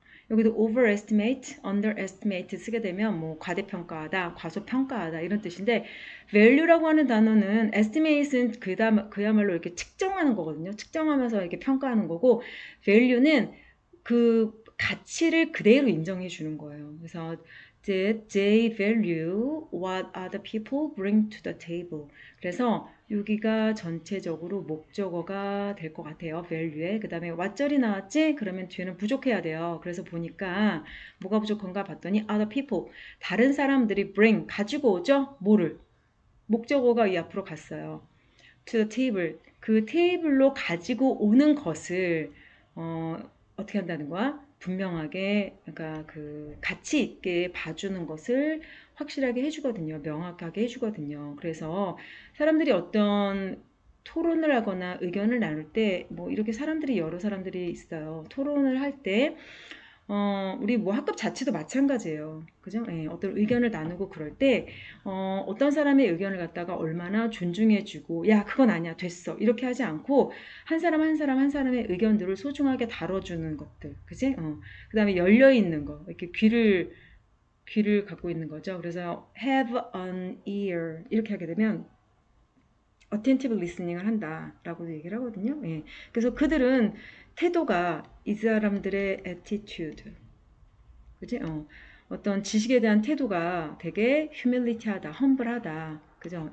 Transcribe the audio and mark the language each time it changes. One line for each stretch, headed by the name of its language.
Korean: 여기도 overestimate, underestimate 쓰게 되면 뭐 과대평가하다, 과소평가하다 이런 뜻인데 value라고 하는 단어는 estimate은 그야말로 이렇게 측정하는 거거든요. 측정하면서 이렇게 평가하는 거고 value는 그 가치를 그대로 인정해 주는 거예요. 그래서
English: did they value what other people bring to the table?
Korean: 그래서 여기가 전체적으로 목적어가 될 것 같아요. value에. 그 다음에 what절이 나왔지? 그러면 뒤에는 부족해야 돼요. 그래서 보니까 뭐가 부족한가 봤더니 other people. 다른 사람들이 bring. 가지고 오죠? 뭐를? 목적어가 이 앞으로 갔어요.
English: to the table.
Korean: 그 테이블로 가지고 오는 것을 어떻게 한다는 거야? 분명하게 그러니까 그 가치 있게 봐주는 것을 확실하게 해주거든요. 명확하게 해주거든요. 그래서 사람들이 어떤 토론을 하거나 의견을 나눌 때 뭐 이렇게 사람들이 여러 사람들이 있어요. 토론을 할때 우리 뭐 학급 자체도 마찬가지예요. 그죠? 예, 어떤 의견을 나누고 그럴 때, 어떤 사람의 의견을 갖다가 얼마나 존중해주고, 야, 그건 아니야, 됐어. 이렇게 하지 않고, 한 사람 한 사람 한 사람의 의견들을 소중하게 다뤄주는 것들. 그지? 그 다음에 열려있는 거. 이렇게 귀를 갖고 있는 거죠. 그래서
English: have an ear.
Korean: 이렇게 하게 되면,
English: attentive listening
Korean: 을 한다라고 얘기를 하거든요. 예. 그래서 그들은 태도가 이 사람들의 attitude, 그지? 어떤 지식에 대한 태도가 되게 humility하다, humble하다, 그죠?